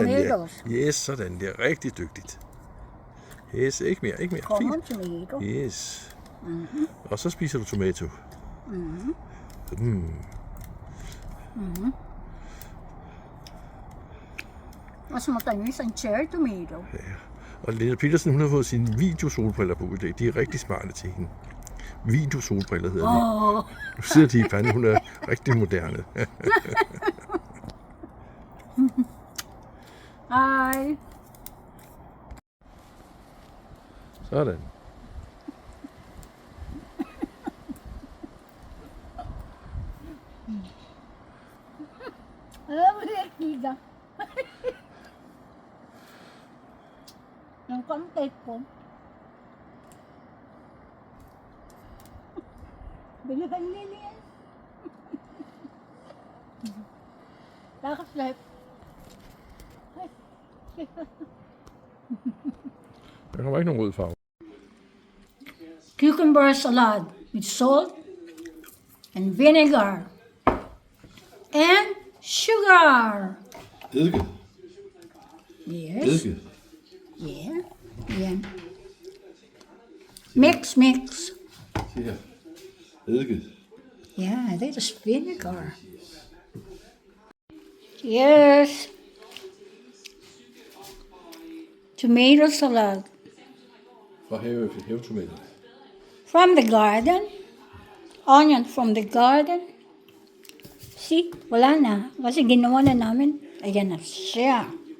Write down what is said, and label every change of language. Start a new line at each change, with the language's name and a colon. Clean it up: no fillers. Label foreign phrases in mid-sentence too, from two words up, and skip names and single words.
Danish: tomatoes. der. Yes, sådan der. Rigtig dygtigt. Yes, ikke mere. Common Fint. tomato. Yes. Og så spiser du tomato. Og så
Filipino: matamis ang
English: cherry tomato.
Danish: Og Lena Petersen, hun har fået sine videosolbriller på i dag. De er rigtig smarte til hende. Videosolbriller hedder de. Nu sidder de i panden. Hun er rigtig moderne. Hi. Sådan.
Filipino: Alam mo na, Kida. Yung content ko. Bilihan nila yan. Lakas life.
Danish: Der kommer ikke nogen rød farve.
English: Cucumber salad with salt and vinegar and sugar.
Danish: Eddike. Yes. Eddike.
English: Yeah. Yeah. Mix.
Danish: Se her. Eddike.
English: Yeah, that is vinegar. Yes. Tomato salad
Danish: Fra havetomater.
English: from the garden. Onion from the garden. See,
Filipino: wala na. Kasi ginawa na namin. Ayan na siya.